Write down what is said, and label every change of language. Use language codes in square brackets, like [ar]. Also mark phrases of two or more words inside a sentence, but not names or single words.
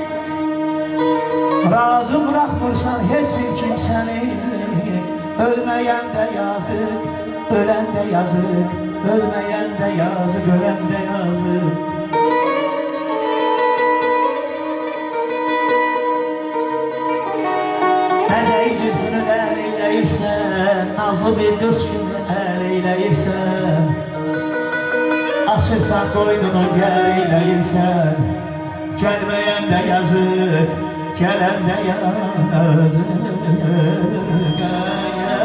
[az] Razı bırakmırsan heç bir kimsəni, [tr] ölmeyen de yazık, ölen de yazık. Ölmeyen de yazık, ölen de yazık. [az] Əzəyi cüzünü əl eyləyirsən, nazlı bir qız kimi əl eyləyirsən, açırsan qoynunu gəl eyləyirsən, gəlməyən də yazık, gələn də yazık.